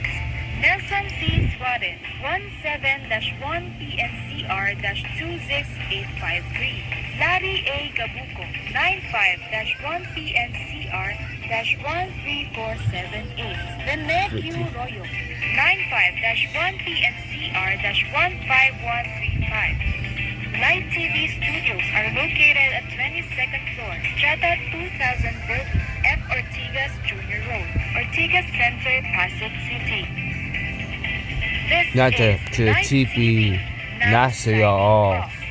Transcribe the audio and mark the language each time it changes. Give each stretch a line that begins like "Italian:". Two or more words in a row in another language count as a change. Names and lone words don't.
English: Nelson C. Suarez, 17-1PNCR-26853. Larry A. Gabuco, 95-1PNCR-13478. Rene Q. Royo, 95-1PNCR-15135. Light TV studios are located at 22nd floor, Strata 2000 building, F. Ortigas Jr. Road, Ortigas Center, Pasig City. Natin to TV Nasyo off.